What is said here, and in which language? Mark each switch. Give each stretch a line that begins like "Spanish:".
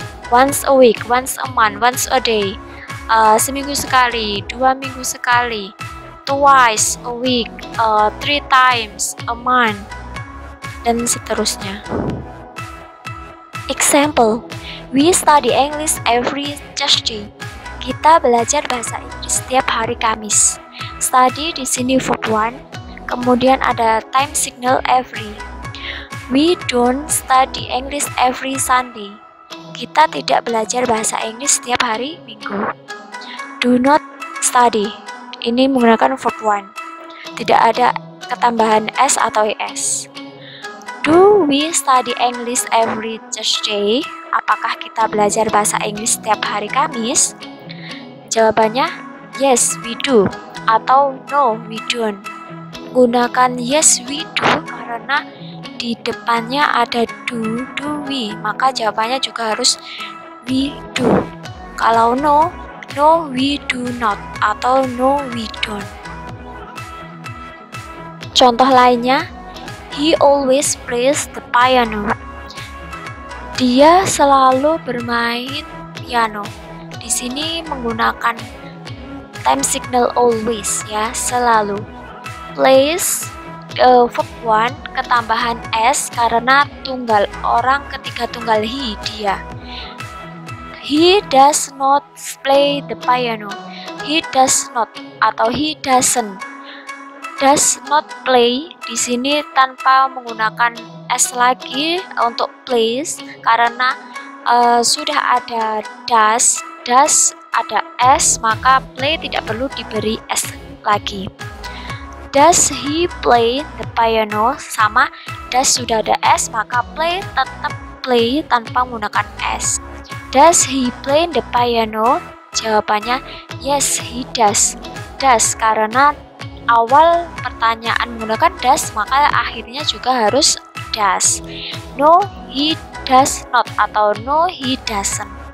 English: Once a week, once a month, once a day.
Indonesian: Seminggu sekali, 2 minggu sekali.
English: Twice a week, 3 times a month,
Indonesian: dan seterusnya.
English: Example, we study English every Tuesday.
Indonesian: Kita belajar bahasa Inggris setiap hari Kamis. Study di sini verb 1, kemudian ada time signal every.
English: We don't study English every Sunday.
Indonesian: Kita tidak belajar bahasa Inggris setiap hari Minggu.
English: Do not study.
Indonesian: Ini menggunakan verb 1. Tidak ada ketambahan s atau is.
English: Do we study English every Tuesday?
Indonesian: Apakah kita belajar bahasa Inggris setiap hari Kamis? Jawabannya
English: yes we do
Indonesian: atau
English: no we don't.
Indonesian: Gunakan
English: yes we do
Indonesian: karena di depannya ada do we, maka jawabannya juga harus we do. Kalau
English: no we do not
Indonesian: atau
English: no we don't.
Indonesian: Contoh lainnya,
English: he always plays the piano.
Indonesian: Dia selalu bermain piano. Di sini menggunakan time signal always ya, selalu. Plays verb 1 ketambahan s karena tunggal, orang ketiga tunggal he, dia.
English: He does not play the piano. He does not atau he doesn't.
Indonesian: Does not play di sini tanpa menggunakan s lagi untuk plays karena sudah ada does ada s, maka play tidak perlu diberi s lagi.
English: Does he play the piano?
Indonesian: Sama, does sudah ada s, maka play tetap play tanpa menggunakan s.
English: Does he play the piano? Jawabannya yes he does.
Indonesian: Does karena awal pertanyaan menggunakan does, maka akhirnya juga harus does.
English: No he does not atau no he doesn't.